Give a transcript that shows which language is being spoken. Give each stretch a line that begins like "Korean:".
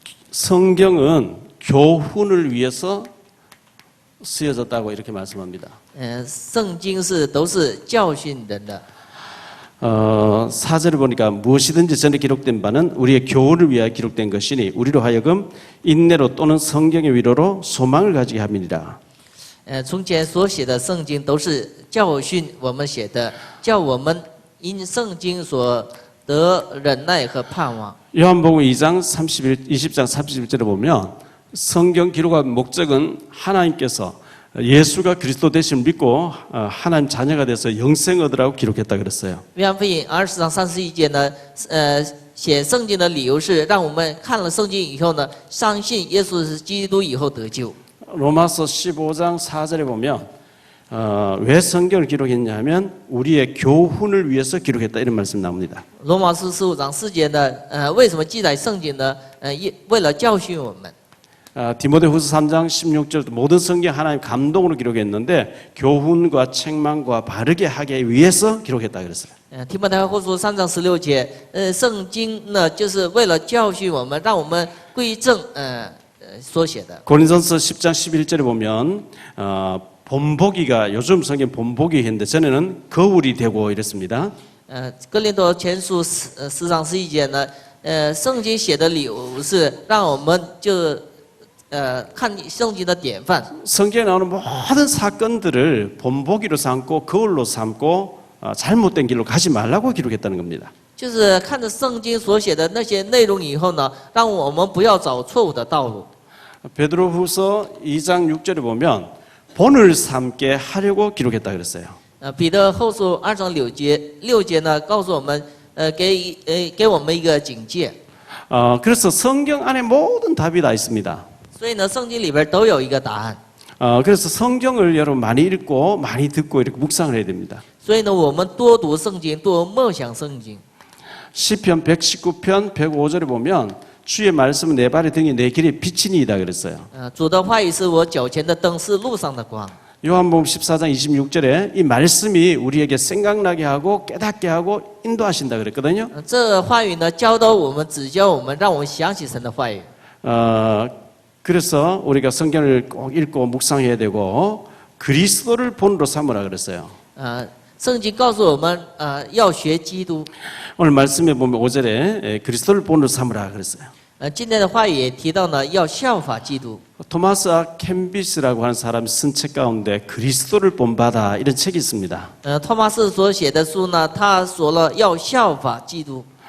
Korean: 성경은 교훈을 위해서 쓰여졌다고 이렇게 말씀합니다.
Chinese: 圣经都是教训人的。
Korean: 4절을 보니까 무엇이든지 전에 기록된 바는 우리의 교훈을 위하여 기록된 것이니 우리로 하여금 인내로 또는 성경의 위로로 소망을 가지게 함이니라.
Chinese: 从前所写的圣经都是教训我们写的，叫我们因圣经所得忍耐和盼望。
Korean: 요한복음 20장 31절에 보면 성경 기록한 목적은 하나님께서 예수가 그리스도 되심을 믿고 하나님 자녀가 돼서 영생 얻으라고 기록했다 그랬어요.
Chinese: 约翰福音20章31节呢，写圣经的理由是让我们看了圣经以后呢，相信耶稣是基督以后得救。
Korean: 로마서 15장 4절에 보면 왜 성경을 기록했냐 하면 우리의 교훈을 위해서 기록했다 이런 말씀 나옵니다.
Chinese: 罗马书15章4节呢，为什么记载圣经呢？为了教训我们。
Korean: 디모데후서 3장 16절 모든 성경 하나님 감동으로 기록했는데 교훈과 책망과 바르게 하기 위해서 기록했다 그랬어요.
Chinese: 提摩太后书3章16节，圣经呢就是为了教训我们，让我们归正，所写的。
Korean: 고린도전서 10장 11절에 보면 본보기가 요즘 성경 본보기 했는데 전에는 거울이 되고 이랬습니다.
Chinese: 哥林多前书10章11节呢，圣经写的理由是让我们就看圣经的典范。
Korean: 성경에 나오는 모든 사건들을 본보기로 삼고 거울로 삼고 잘못된 길로 가지 말라고 기록했다는 겁니다.
Chinese: 就是看着圣经所写的那些内容以后呢，让我们不要走错误的道路。
Korean: 베드로후서 2장 6절에 보면 본을 삼게 하려고 기록했다 그랬어요.
Chinese: 彼得后书2章6节呢，告诉我们，给我们一个警戒。
Korean: 그래서 성경 안에 모든 답이 다 있습니다.
Chinese: 所以呢，圣经里边都有一个答案。
Korean: 그래서 성경을 여러분 많이 읽고 많이 듣고 이렇게 묵상을 해야 됩니다.
Chinese: 所以呢，我们多读圣经，多默想圣经。
Korean: 시편 119편 105절에 보면 주의 말씀은 내 발의 등이 내 길의 빛이니이다 그랬어요.
Chinese: 主的话语是我脚前的灯，是路上的光。
Korean: 요한복음 14장 26절에 이 말씀이 우리에게 생각나게 하고 깨닫게 하고 인도하신다 그랬거든요.
Chinese: 这话语呢，教导我们，指教我们，让我们想起神的话语。
Korean: 그래서 우리가 성경을 꼭 읽고 묵상해야 되고 그리스도를 본으로 삼으라 그랬어요.
Chinese: 圣经告诉我们，要学基督。
Korean: 오늘 말씀에 보면 5절에 그리스도를 본으로 삼으라 그랬어요.
Chinese: 今天的话语也提到呢，要效法基督。
Korean: 토마스 캠비스라고 하는 사람이 쓴 책 가운데 그리스도를 본받아 이런 책이 있습니다.
Chinese: 托马斯所写的书呢，他说了要效法基督。